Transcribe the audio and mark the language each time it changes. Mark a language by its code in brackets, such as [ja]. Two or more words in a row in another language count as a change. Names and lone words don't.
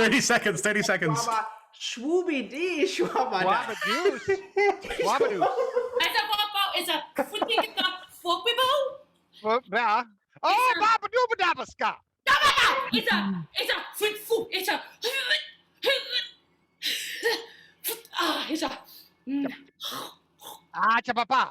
[en] 30 seconds, 30 seconds. Schwooby dee schwabba da Wabadoos. It's a football. Oh, Babadooba It's a Chapapa.